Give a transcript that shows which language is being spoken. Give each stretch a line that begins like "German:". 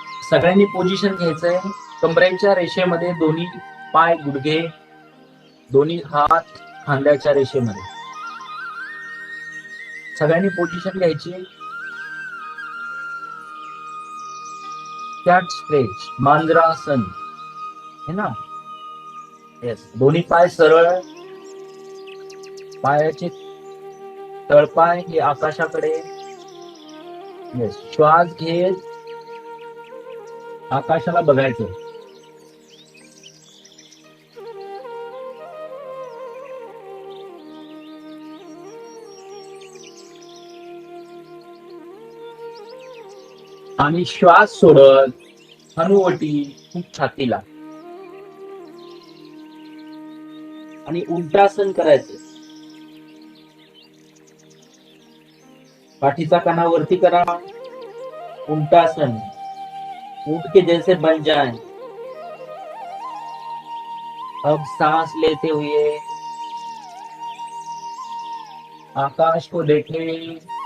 Marathi: सगळ्यांनी पोझिशन घ्यायचंय. कमरेच्या रेषेमध्ये दोन्ही पाय गुडघे, दोन्ही हात खांद्याच्या रेषेमध्ये. सगळ्यांनी पोझिशन घ्यायची. कैट स्ट्रेच, मांद्रासन, है ना. येस, दोन्ही पाय सरळ, पायाचे तळपाय हे आकाशाकडे. येस, श्वास घेत आकाशाला बघायचं. आणि श्वास सोडत हनुवटी खूप छातीला, आणि उलटासन करायचं. पाठीचा कणा वरती करा, उलटासन,
Hindi: ऊंट के जैसे बन जाए. अब सांस लेते हुए आकाश को देखें.